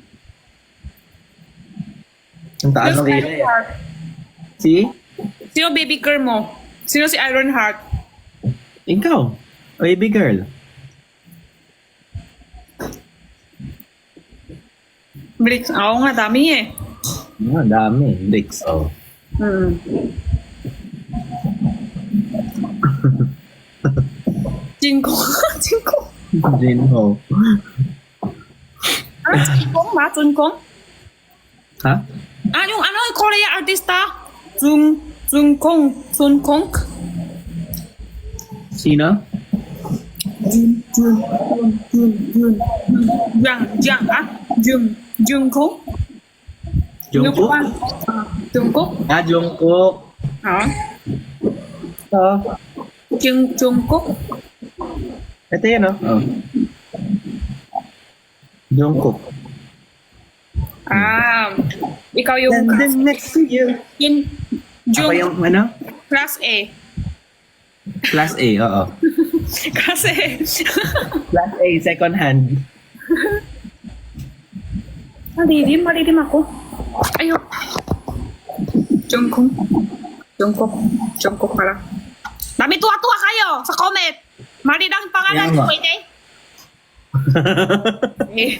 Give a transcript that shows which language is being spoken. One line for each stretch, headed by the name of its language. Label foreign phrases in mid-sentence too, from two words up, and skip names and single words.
Filipino: Ang taas ng ila eh. Si? Sino
English: baby girl
Filipino: mo? Sino si Ironheart? Ikaw.
English: Baby girl.
Filipino: Blix. Oo nga, dami eh. Dami. Dix. Oh. Jinko. Jinko. Jinho. Jinkong ba? Jinkong? Ha? Yung ano, Korea artista? Jungkong. Jungkong? Sino? Jungkook? Jungkook? Jungkook? Jungkook. Hả? Oh. Jungkook? Ito yan, oh. Oh. Jungkook. Ikaw yung
English: Standing next to you.
Filipino: Yun, Ako yung, ano?
English: class A. Class A,
Filipino: oo. Kasi,
English: Class A, second hand.
Filipino: malidim ako. Ayun. Jungkook pala. Dami tuwa-tuwa kayo sa comment. Mali ang pangalan Kaya ko, nga. pwede? Eh,